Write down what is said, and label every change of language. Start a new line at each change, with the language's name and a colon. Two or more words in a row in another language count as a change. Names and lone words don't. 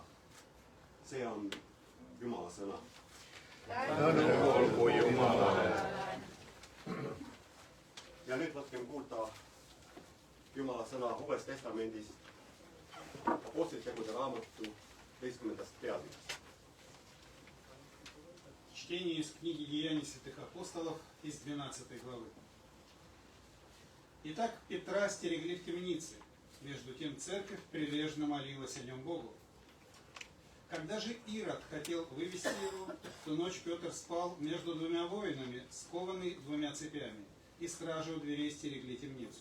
Estonian: See on Jumala sõna. Tänu olgu Jumalale. Ja nüüd võtkem kuulda Jumala sõna Uues Testamendis Apostlitegude raamatu 15. peatükist.
Russian: Чтение из книги Деяний святых апостолов из 12 главы. Итак, Петра стерегли в темнице. Между тем церковь прилежно молилась о нем Богу. Когда же Ирод хотел вывести его, в ту ночь Петр спал между двумя воинами, скованный двумя цепями, и стражи у дверей стерегли темницу.